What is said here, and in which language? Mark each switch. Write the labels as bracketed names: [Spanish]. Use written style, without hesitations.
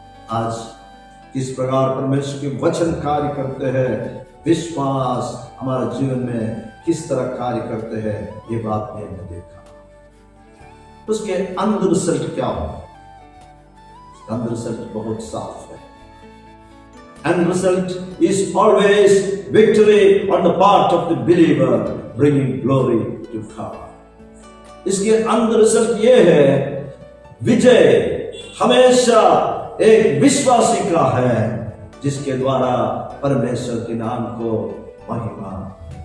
[Hindi] आज किस प्रकार परमेश्वर के वचन कार्य करते हैं, विश्वास हमारे जीवन में किस तरह कार्य करते हैं, ये बात हमने देखा। उसके अंदर रिजल्ट क्या हो? अंदर रिजल्ट बहुत साफ है। [English] And result is always victory on the part of the believer, bringing glory to God. [Hindi] इसके अंदर रिजल्ट ये है, विजय हमेशा एक विश्वासी का है, जिसके द्वारा परमेश्वर के नाम को महिमा।